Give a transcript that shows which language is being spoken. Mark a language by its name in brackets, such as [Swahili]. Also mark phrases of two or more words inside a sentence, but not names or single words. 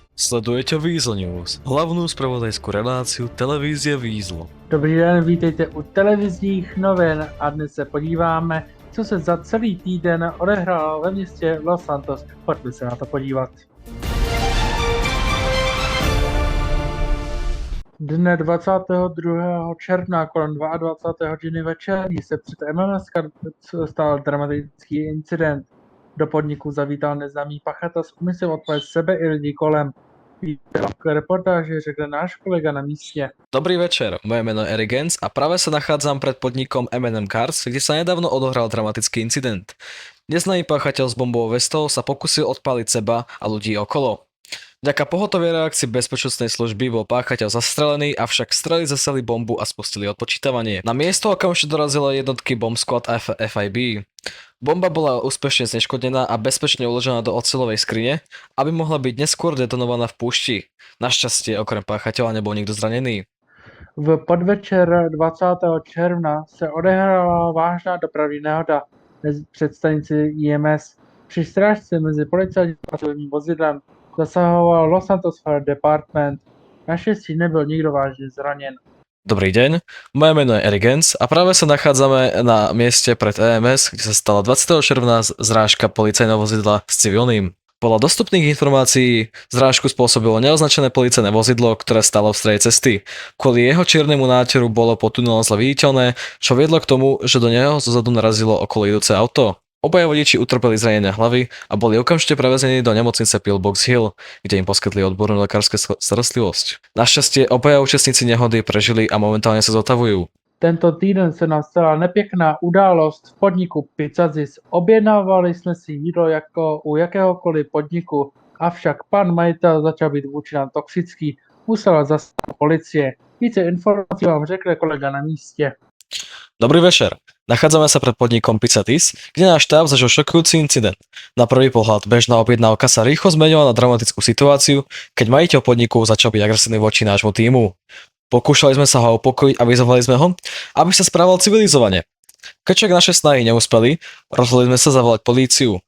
[Slovak] Sledujete Weasel News, hlavnú spravodajskú reláciu televízie Weasel. [Czech] Dobrý den, vítejte u televizních novin a dnes se podíváme, co se za celý týden odehrálo ve městě Los Santos. Pojďme se na to podívat. Dne 22. června kolem 22. hodiny večerní se před MMS stal dramatický incident. Do podniku zavítal neznámý pachatel s úmyslem odpalit sebe i lidí kolem. K reportáži řekne náš kolega na místě. [Slovak] Dobrý večer, moje meno je Eric Gens a práve sa nachádzam pred podnikom M&M Cars, kde sa nedávno odohral dramatický incident. Neznámy páchateľ s bombovou vestou sa pokusil odpáliť seba a ľudí okolo. Vďaka pohotovej reakcii bezpečnostnej služby bol páchateľ zastrelený, avšak strely zaseli bombu a spustili odpočítavanie. Na miesto okamžite dorazila jednotky Bomb Squad FIB. Bomba bola úspešne zneškodnená a bezpečne uložená do oceľovej skrine, aby mohla byť neskôr detonovaná v púšti. Našťastie okrem páchateľa nebol nikto zranený. [Czech] V podvečer 20. června se odehrála vážná dopravní nehoda před stanici IMS. Při strážce mezi policajním a civilním vozidlem zasahoval Los Santos Fire Department. Naštěstí nebyl nikdo vážně zraněn. [Slovak] Dobrý deň, moje meno je Eric Gens a práve sa nachádzame na mieste pred EMS, kde sa stala 20. června zrážka policajného vozidla s civilným. Podľa dostupných informácií zrážku spôsobilo neoznačené policajné vozidlo, ktoré stalo v strede cesty. Kvôli jeho čiernemu náteru bolo pod tunelom zle viditeľné, čo viedlo k tomu, že do neho zozadu narazilo okolo idúce auto. Obaja vodiči utrpeli zranenia hlavy a boli okamžite prevezení do nemocnice Pillbox Hill, kde im poskytli odbornú lekárskú starostlivosť. Našťastie obaja účastníci nehody prežili a momentálne sa zotavujú. [Czech] Tento týden se nám stala nepěkná událost v podniku Pizzazis. Objednávali jsme si jídlo jako u jakéhokoliv podniku, avšak pan majitel začal být vůči nám toxický. Musela zasáhnout policie. Více informací vám řekne kolega na místě. [Slovak] Dobrý večer. Nachádzame sa pred podnikom Pizzazis, kde náš štáb zažil šokujúci incident. Na prvý pohľad bežná objednávka sa rýchlo zmenila na dramatickú situáciu, keď majiteľ podniku začal byť agresívny voči nášmu tímu. Pokúšali sme sa ho upokojiť a vyzvali sme ho, aby sa správal civilizovane. Keď však naše snahy neúspeli, rozhodli sme sa zavolať políciu.